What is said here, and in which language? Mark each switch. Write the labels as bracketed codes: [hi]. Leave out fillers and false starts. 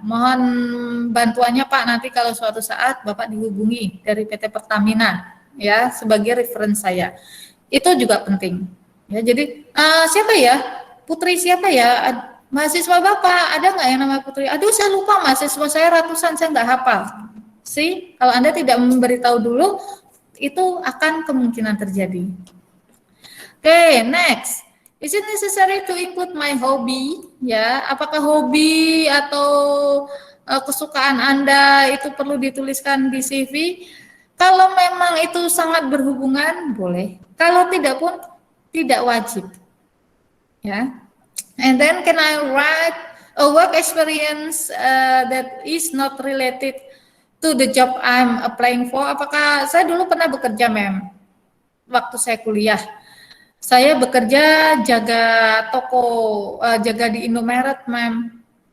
[id] Mohon bantuannya Pak, nanti kalau suatu saat Bapak dihubungi dari PT Pertamina, ya, sebagai referen saya. Itu juga penting. Ya, jadi siapa ya? Putri siapa ya? Mahasiswa Bapak, ada nggak yang nama Putri? Aduh, saya lupa, mahasiswa saya ratusan, saya nggak hafal. Kalau Anda tidak memberitahu dulu, itu akan kemungkinan terjadi. Oke, next. [en] Is it necessary to include my hobby? [id] Ya, apakah hobi atau kesukaan Anda itu perlu dituliskan di CV? Kalau memang itu sangat berhubungan, boleh. Kalau tidak pun tidak wajib. Ya. [en] And then can I write a work experience that is not related to the job I'm applying for? [id] Apakah saya dulu pernah bekerja, mem, waktu saya kuliah. Saya bekerja jaga toko, jaga di Indomaret, mem.